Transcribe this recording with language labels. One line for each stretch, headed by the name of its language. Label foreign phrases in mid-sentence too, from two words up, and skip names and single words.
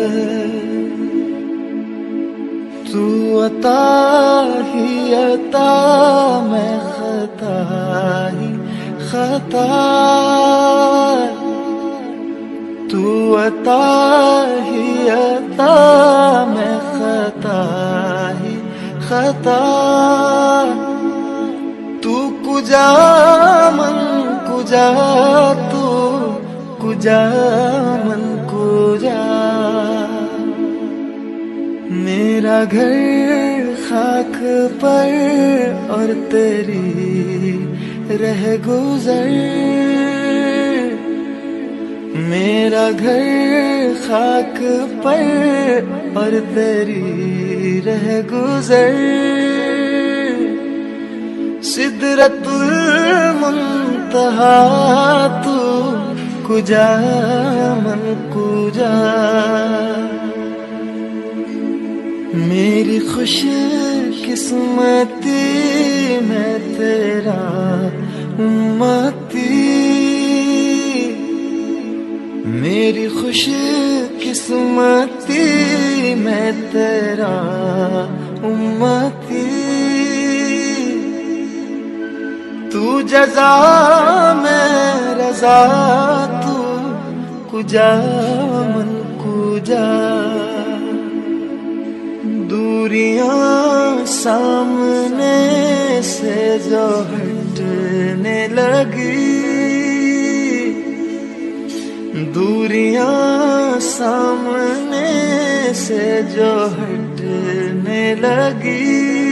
Urdu: تو عطا ہی عطا میں خطا ہی خطا، تو عطا ہی عطا میں خطا ہی خطا،
Persian: تو کجا من کجا، تو کجا من کجا،
Urdu: میرا گھر خاک پر اور تیری رہ گزر، میرا گھر خاک پر اور تیری رہ گزر، سدرت المنتہا
Persian: تو کجا من کجا،
Urdu: میری خوش قسمتی میں تیرا امتی، میری خوش قسمتی میں تیرا امتی، تو جزا میں رضا
Persian: تو کجا من کجا،
Urdu: دوریاں سامنے سے جو ہٹنے لگی، دوریاں سامنے سے جو ہٹنے لگی،